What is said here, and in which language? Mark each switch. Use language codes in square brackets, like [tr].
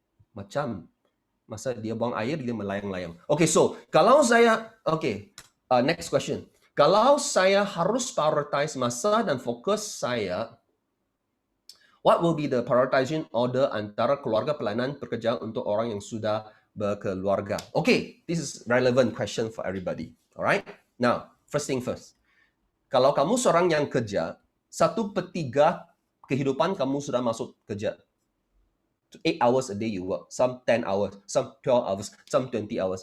[ms] Macam, masa dia buang air, dia melayang-layang. Okay, so kalau saya, next question. Kalau saya harus prioritize masa dan fokus saya, [en] what will be the prioritization order [ms] antara keluarga, pelayanan, pekerjaan untuk orang yang sudah berkeluarga? [en] Okay, this is relevant question for everybody. Alright, now, first thing first. [ms] Kalau kamu seorang yang kerja, 1/3 kehidupan kamu sudah masuk kerja. [en] 8 hours a day you work, some 10 hours, some 12 hours, some 20 hours.